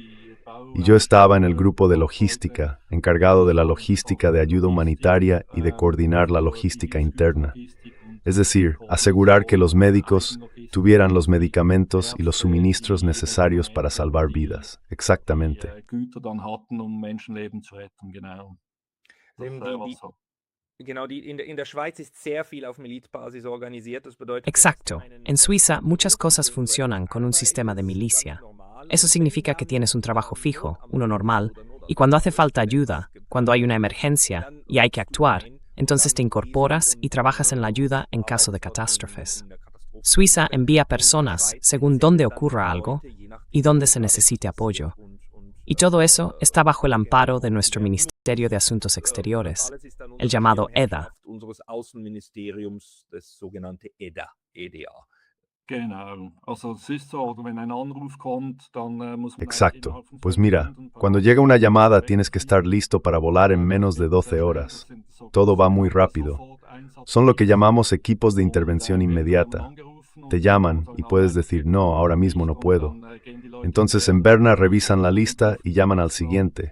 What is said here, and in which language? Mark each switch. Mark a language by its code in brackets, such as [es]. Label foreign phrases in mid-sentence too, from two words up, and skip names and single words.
[es] Y yo estaba en el grupo de logística, encargado de la logística de ayuda humanitaria y de coordinar la logística interna. Es decir, asegurar que los médicos tuvieran los medicamentos y los suministros necesarios para salvar vidas. Exactamente. [de] In der Schweiz ist sehr viel auf Milizbasis organisiert. Das bedeutet, [es] Exacto. En Suiza, muchas cosas funcionan con un sistema de milicia. Eso significa que tienes un trabajo fijo, uno normal, y cuando hace falta ayuda, cuando hay una emergencia y hay que actuar, entonces te incorporas y trabajas en la ayuda en caso de catástrofes. Suiza envía personas según dónde ocurra algo y dónde se necesite apoyo. Y todo eso está bajo el amparo de nuestro Ministerio de Asuntos Exteriores, el llamado EDA. [de] unseres Außenministeriums, das sogenannte EDA. Genau, also es ist so, wenn ein Anruf kommt, dann muss man [es] Exacto. Pues mira, cuando llega una llamada tienes que estar listo para volar en menos de 12 horas. Todo va muy rápido. Son lo que llamamos equipos de intervención inmediata. Te llaman y puedes decir, no, ahora mismo no puedo. Entonces en Berna revisan la lista y llaman al siguiente.